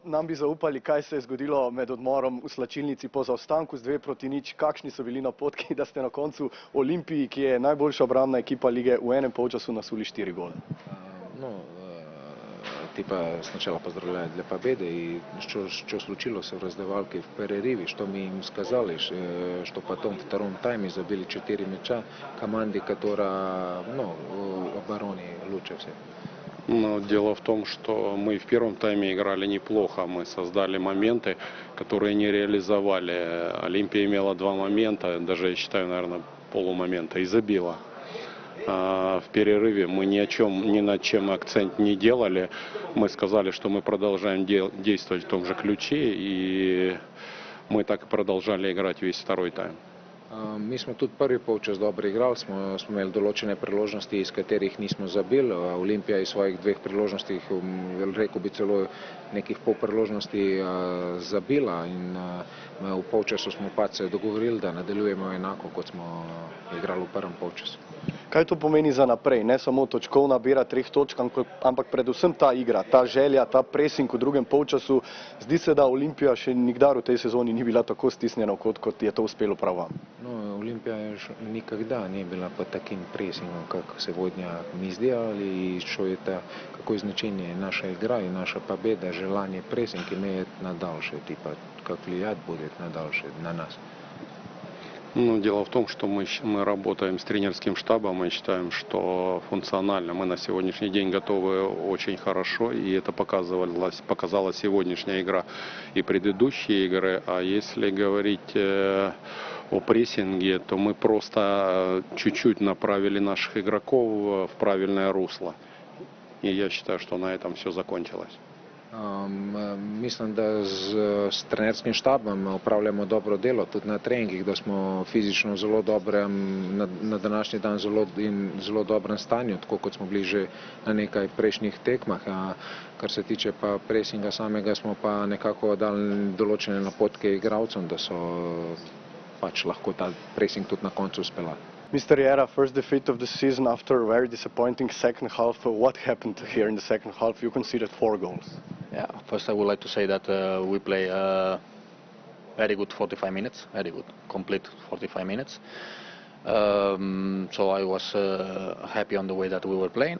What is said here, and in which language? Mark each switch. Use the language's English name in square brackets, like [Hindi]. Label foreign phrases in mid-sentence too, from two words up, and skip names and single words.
[Slovenian] Nam bi zaupali, kaj se je zgodilo med odmorom v slačilnici po zaostanku z 2-0. Kakšni so bili napotki, da ste na koncu Olimpiji, ki je najboljša obrambna ekipa lige, v enem polčasu nasuli 4 gole? [Russian] Типа сначала поздравляют для победы, и что случилось в раздевалке в перерыве, что мы им сказали, что потом в втором тайме забили 4 мяча команде, которая в обороне лучше всех. Но дело в том, что мы в первом тайме играли неплохо, мы создали моменты, которые не реализовали. Олимпия имела 2 момента, даже я считаю, наверное, полумомента, и забила. В перерыве мы ни над чем акцент не делали. Мы сказали, что мы продолжаем действовать в том же ключе, и мы так и продолжали играть весь второй тайм. [Slovenian] Mi smo tudi prvi polčas dobro igrali, smo imeli določene priložnosti, iz katerih nismo zabili. Olimpija iz svojih 2 priložnosti, rekel bi celo nekih pol priložnosti, zabila, in v polčasu smo pač se dogovorili, da nadaljujemo enako, kot smo igrali v prvem polčasu. Kaj to pomeni za naprej? Ne samo točkovna bera 3 točk, ampak predvsem ta igra, ta želja, ta pressing v drugem polčasu. Zdi se, da Olimpija še nikdar v tej sezoni ni bila tako stisnjena, kot je to uspelo prav vam. [Russian] Олимпия никогда не была под таким прессингом, как сегодня мы сделали, и что это, какое значение наша игра и наша победа, желание прессинг имеет на дальше, типа, как влиять будет на дальше, на нас. Дело в том, что мы работаем с тренерским штабом, мы считаем, что функционально мы на сегодняшний день готовы очень хорошо, и это показала сегодняшняя игра и предыдущие игры. А если говорить о прессинге, то мы просто чуть-чуть направили наших игроков в правильное русло. И я считаю, что на этом все закончилось. [Slovenian] Mislim, da s trenerskim štabom opravljamo dobro delo, tudi na treningih, da smo fizično zelo dobrem, na današnji dan zelo dobrem stanju, tako kot smo bili že na nekaj prejšnjih tekmah. Kar se tiče pa presinga samega, smo pa nekako dali določene napotke igralcem, da so pač lahko ta pressing tudi na koncu speljali. [English] Mr. Riera, first defeat of the season after a very disappointing second half. What happened here in the second half? You conceded 4 goals. Yeah, first I would like to say that we play very good 45 minutes, very good, complete 45 minutes. So I was happy on the way that we were playing.